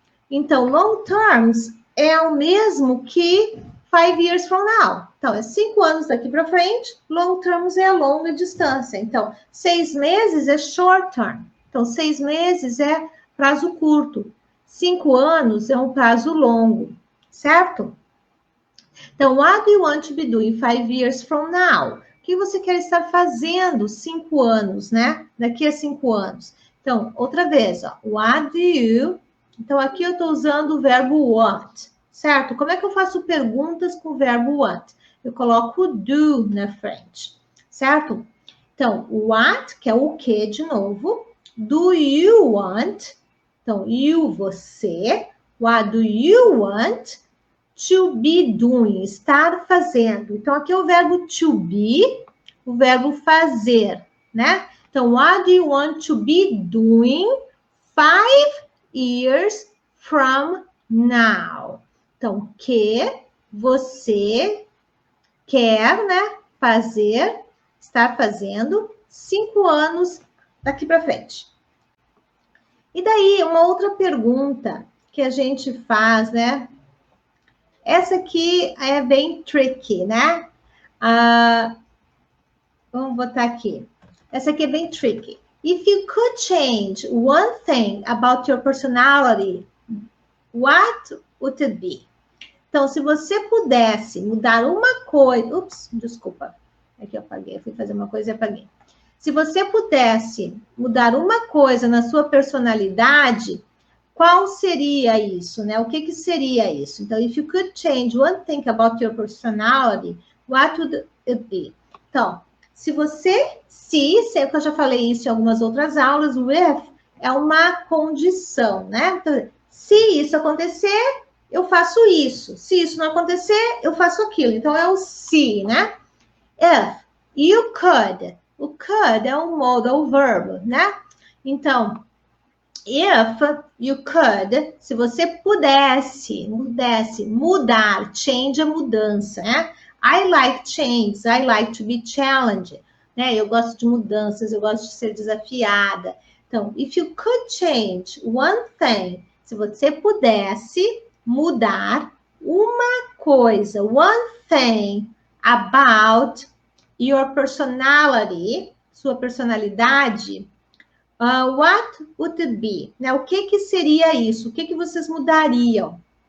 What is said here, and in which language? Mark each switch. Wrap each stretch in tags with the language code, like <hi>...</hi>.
<pt>Então, long terms é o mesmo que</pt> <en>5 years from now.</en> <pt>Então, é 5 anos daqui para frente, long terms é a longa distância. Então, 6 meses é short term. Então, 6 meses é prazo curto. 5 anos é um prazo longo, certo?</pt> <en>Então, what do you want to be doing 5 years from now?</en> <pt>O que você quer estar fazendo 5 anos, né? Daqui a 5 anos. Então, outra vez, ó.</pt> <en>What do you...</en> <pt>Então, aqui eu estou usando o verbo want, certo? Como é que eu faço perguntas com o verbo want? Eu coloco do na frente, certo? Então, what, que é o que de novo.</pt> <en>Do you want?</en> <pt>Então, you, você.</pt> <en>What do you want to be doing?</en> <pt>Estar fazendo. Então, aqui é o verbo to be, o verbo fazer, né?</pt> <en>Então, what do you want to be doing 5 years from now?</en> <pt>Então, que você quer, né, fazer, estar fazendo 5 anos daqui para frente. E daí, uma outra pergunta que a gente faz, né? Essa aqui é bem tricky, né? Vamos botar aqui. Essa aqui é bem tricky.</pt> <en>If you could change one thing about your personality, what would it be?</en> <pt>Então, se você pudesse mudar uma coisa... Ups, desculpa. Aqui eu apaguei. Eu fui fazer uma coisa e apaguei. Se você pudesse mudar uma coisa na sua personalidade, qual seria isso, né? O que seria isso?</pt> <en>Então, if you could change one thing about your personality, what would it be?</en> <pt>Então, se que eu já falei isso em algumas outras aulas, with é uma condição, né? Então, se isso acontecer, eu faço isso. Se isso não acontecer, eu faço aquilo. Então, é o se, né?</pt> <en>If you could. O could</en> <pt>é um</pt> <en>modal verb, né?</en> <pt>Então,</pt> <en>if you could,</en> <pt>se você pudesse mudar, change é mudança, né?</pt> <en>I like change, I like to be challenged, né?</en> <pt>Eu gosto de mudanças, eu gosto de ser desafiada. Então,</pt> <en>if you could change one thing,</en> <pt>se você pudesse mudar uma coisa,</pt> <en>one thing about your personality,</en> <pt>sua personalidade,</pt> <en>what would it be?</en> <pt>Né? O que seria isso? O que vocês mudariam?</pt>